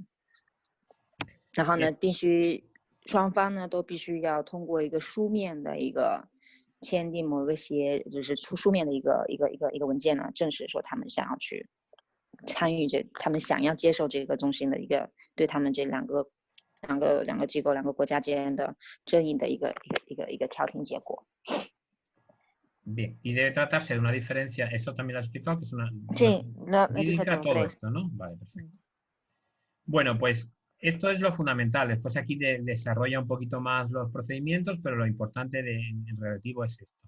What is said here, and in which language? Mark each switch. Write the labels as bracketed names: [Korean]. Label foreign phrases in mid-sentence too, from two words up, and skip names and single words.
[Chinese] 然后呢，必须双方呢都必须要通过一个书面的一个签订某个就是书面的一个文件呢，证实说他们想要去参与他们想要接受这个中心的一个对他们这两个机构、两个国家间的争议的一个调停结果。 [Spanish] Bien, y debe tratarse de una diferencia, eso también lo has explicado, que es una jurídica, todo esto, ¿no? Vale, perfecto. Bueno, pues esto es lo fundamental. Después aquí desarrolla un poquito más los procedimientos, pero lo importante en relativo es esto.